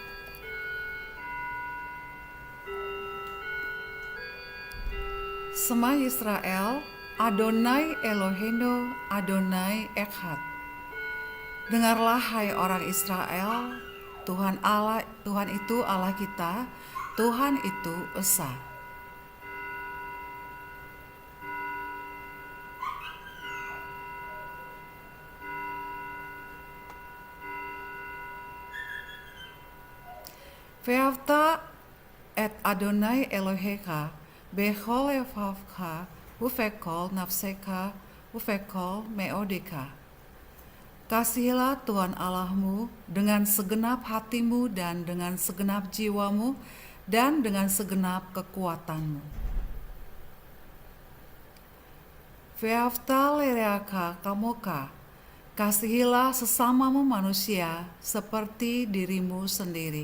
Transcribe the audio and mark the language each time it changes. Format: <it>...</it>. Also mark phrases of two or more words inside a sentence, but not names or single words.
<he>שמע ישראל אדני אלהינו אדני אחד.</he> <id>Dengarlah hai orang Israel, Tuhan itu Allah kita, Tuhan itu Esa.</id> <he>ואהבת את אדני אלהיך בכל לבבך ובכל נפשך ובכל מאדך.</he> <id>Kasihilah Tuhan Allahmu dengan segenap hatimu dan dengan segenap jiwamu dan dengan segenap kekuatanmu.</id> <he>ואהבת לרעך כמוך.</he> <id>Kasihilah sesamamu manusia seperti dirimu sendiri.</id>